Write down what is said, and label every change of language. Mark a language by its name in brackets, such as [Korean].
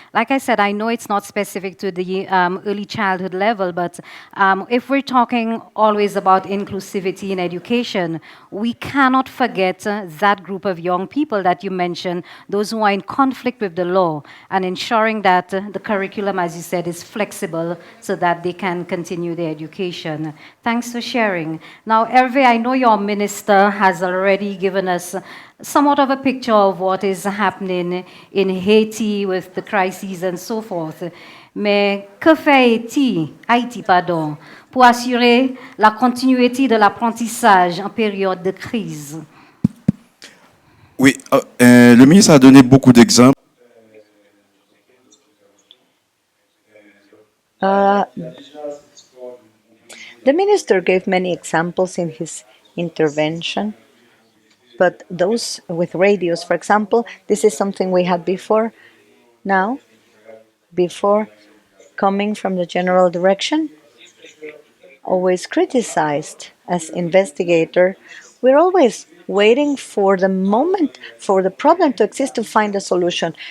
[English] Like I said, I know it's not specific to the early childhood level, but if we're talking always about inclusivity in education, we cannot forget that group of young people that you mentioned, those who are in conflict with the law, and ensuring that the curriculum, as you said, is flexible so that they can continue their education. Thanks for sharing. Now, Hervé, I know your minister has already given us somewhat of a picture of what is happening in Haiti with the crises and so forth. [French] Mais que fait Haïti, pardon, pour assurer la continuité de l'apprentissage en période de crise? Oui, le ministre a donné beaucoup d'exemples. [English] The minister gave many examples in his intervention, but those with radios, for example, this is something we had before. Now, before coming from the general direction, always criticized as investigator, we're always waiting for the moment for the problem to exist to find a solution.